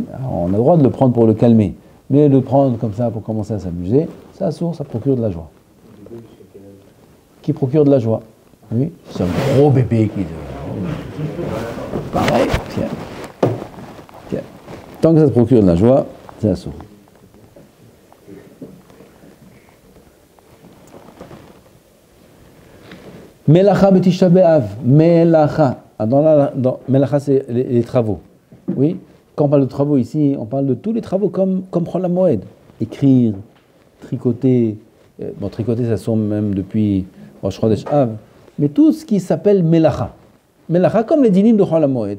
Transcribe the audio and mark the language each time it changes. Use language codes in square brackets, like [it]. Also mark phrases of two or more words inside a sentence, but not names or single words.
[fr] Alors on a le droit de le prendre pour le calmer, mais le prendre comme ça pour commencer à s'amuser, ça sourd, ça procure de la joie. Qui procure de la joie. Oui, c'est un gros bébé qui... Pareil, tiens. Tiens. Tant que ça te procure de la joie, c'est assourd. [he] מלאכה בתשעה באב. Melacha. Melacha, [fr] c'est les travaux. Oui. Quand on parle de travaux ici, on parle de tous les travaux comme [he] חול המועד. [fr] Écrire, tricoter. Bon, tricoter, ça sort même depuis [he] ראש חודש אב. [fr] Mais tout ce qui s'appelle Melacha. Melacha, comme les dinim de [he] חול המועד.